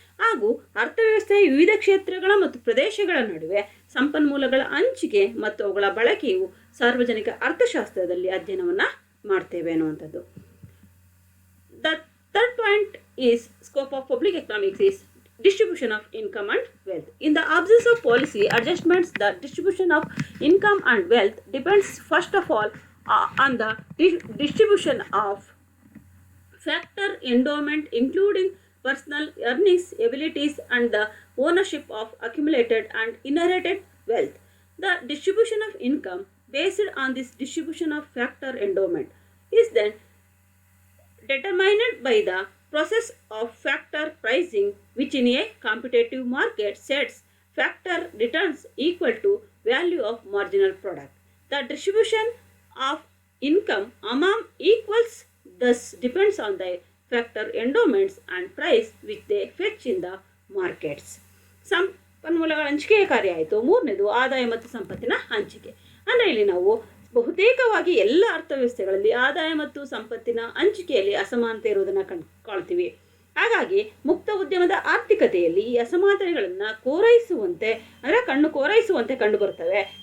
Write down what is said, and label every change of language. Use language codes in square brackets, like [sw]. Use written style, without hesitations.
[kn] ಹಾಗೂ ಅರ್ಥವ್ಯವಸ್ಥೆಯ ವಿವಿಧ ಕ್ಷೇತ್ರಗಳ ಮತ್ತು ಪ್ರದೇಶಗಳ ನಡುವೆ ಸಂಪನ್ಮೂಲಗಳ ಹಂಚಿಕೆ ಮತ್ತು ಅವುಗಳ ಬಳಕೆಯು ಸಾರ್ವಜನಿಕ ಅರ್ಥಶಾಸ್ತ್ರದಲ್ಲಿ ಅಧ್ಯಯನವನ್ನು ಮಾಡ್ತೇವೆ ಅನ್ನುವಂಥದ್ದು. [en] The third point is scope of public economics is distribution of income and wealth. In the absence of policy adjustments, the distribution of income and wealth depends first of all on the distribution of factor endowment, including personal earnings, abilities, and the ownership of accumulated and inherited wealth. The distribution of income based on this distribution of factor endowment is then determined by the process of factor pricing, which in a competitive market sets factor returns equal to value of marginal product. The distribution of income among equals thus depends on the factor endowments and price which they fetch in the markets. [kn] ಸಂಪನ್ಮೂಲಗಳ ಹಂಚಿಕೆಯ ಕಾರ್ಯ ಆಯಿತು. ಮೂರನೇದು ಆದಾಯ ಮತ್ತು ಸಂಪತ್ತಿನ ಹಂಚಿಕೆ. ಅಂದರೆ ಇಲ್ಲಿ ನಾವು ಬಹುತೇಕವಾಗಿ ಎಲ್ಲ ಅರ್ಥವ್ಯವಸ್ಥೆಗಳಲ್ಲಿ ಆದಾಯ ಮತ್ತು ಸಂಪತ್ತಿನ ಹಂಚಿಕೆಯಲ್ಲಿ ಅಸಮಾನತೆ ಇರುವುದನ್ನು ಕಾಣ್ತೀವಿ. ಹಾಗಾಗಿ ಮುಕ್ತ ಉದ್ಯಮದ ಆರ್ಥಿಕತೆಯಲ್ಲಿ ಈ ಅಸಮಾನತೆಗಳನ್ನು ಕಣ್ಣು ಕೋರೈಸುವಂತೆ ಕಂಡು ಬರ್ತವೆ.